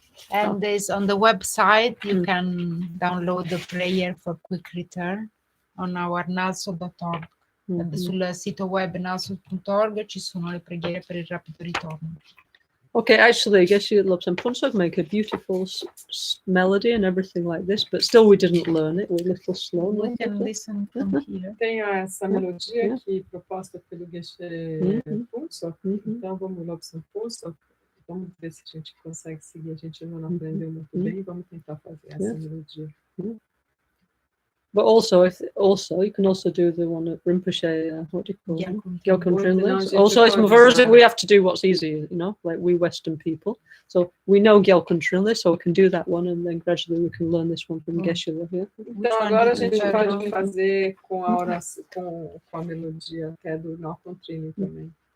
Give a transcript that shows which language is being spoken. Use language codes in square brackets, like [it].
[en] And there's on the website, you can download the prayer for quick return on our nalso.org. [it] Sul sito web nalso.org ci sono le preghiere per il rapido ritorno. [en] Okay, actually, Geshe Lobsang Phuntsog make a beautiful melody and everything like this, but still we didn't learn it. We're a little slow. We can listen from here. [pt] Tem essa melodia aqui proposta pelo Geshe Phuntsog. Então vamos Lobsang Phuntsog. Vamos ver se a gente consegue seguir. A gente não aprendeu muito bem. Vamos tentar fazer essa melodia. [en] But also, you can also do the one at Rinpoche, what do you call it? Gyalkun Trinley. Also, it's we have to do what's easy, like we Western people. So we know Gyalkun Trinley, so we can do that one, and then gradually we can learn this one from Geshe. [pt] Então agora a gente pode fazer com a oração, com a melodia até do Gyalkun Trinley também.